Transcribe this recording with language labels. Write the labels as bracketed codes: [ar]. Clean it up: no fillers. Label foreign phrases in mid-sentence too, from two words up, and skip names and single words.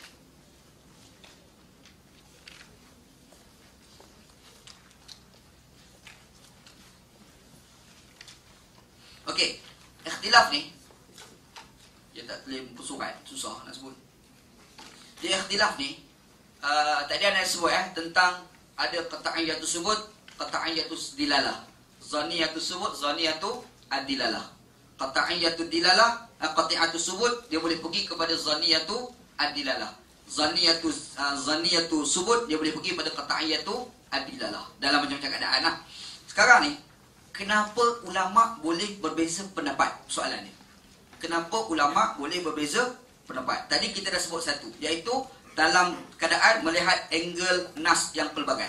[ms] Okey, ikhtilaf ni dia tak boleh muka surat, susah nak sebut. Dia ikhtilaf ni tadi ada sebut tentang ada [ar] قطعية الثبوت، قطعية الدلالة. ظنية الثبوت، ظنية الدلالة. قطعية الدلالة، قطعية الثبوت [ms] dia boleh pergi kepada [ar] ظنية الدلالة. ظنية الثبوت [ms] dia boleh pergi pada [ar] قطعية الدلالة. [ms] Dalam macam-macam keadaan lah. Sekarang ni kenapa ulama boleh berbeza pendapat? Soalan ni. Kenapa ulama boleh berbeza pendapat? Tadi kita dah sebut satu, iaitu dalam keadaan melihat angle nas yang pelbagai.